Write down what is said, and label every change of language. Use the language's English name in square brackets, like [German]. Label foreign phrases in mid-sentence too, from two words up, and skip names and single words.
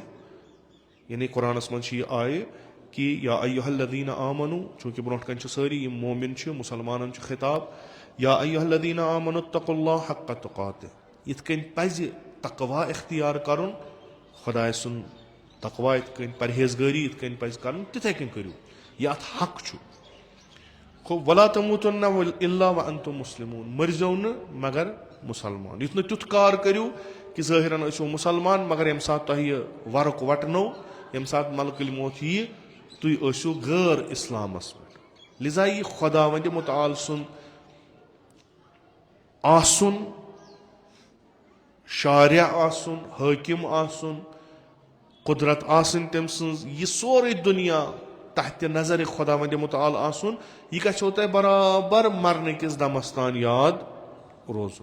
[Kashmiri] یعنی قرآنس منٛز چھِ یہِ آیہِ کہِ [Arabic] یا ایُّہا الذین آمنوا, [Kashmiri] چوٗنکہِ برونٛٹھ کنہِ چھِ سٲری یِم مومِن چھِ مُسلمانن چھُ خطاب, [Arabic] یا ایُّہا الذین آمنوا اتقوا اللہ حق تقاتہ. [Kashmiri] یِتھ کٔنۍ پزِ تقوا اختیار کرُن, خۄداے سُنٛد تقوا یِتھ کٔنۍ پرہیزگٲری یِتھ کٔنۍ پزِ کرُن تِتھے کٔنۍ کٔرِو, یہِ اتھ حق چھُ. [Arabic] ولا تموتن الا وانتم مسلمون, [Kashmiri] مرزیو نہٕ مگر مُسلمان. یُتھ نہٕ تیُتھ کار کٔرِو کہِ ظٲہرن ٲسِو مُسلمان مگر ییٚمہِ ساتہٕ تۄہہِ یہِ ورُق وٹنو, ییٚمہِ ساتہٕ ملکٕل موت ییہِ تُہۍ ٲسِو غٲر اسلامس پٮ۪ٹھ. لِذا یہِ خۄداوندِ مُتعال سُنٛد آسُن, شارع آسُن, حٲکِم آسُن, قُدرت آسٕنۍ تٔمۍ سٕنٛز, یہِ سورُے دُنیا تحتِ نظرِ خۄداوندِ مُتعال آسُن, یہِ گژھیو تۄہہِ برابر مرنہٕ کِس دمس تان یاد روزُن.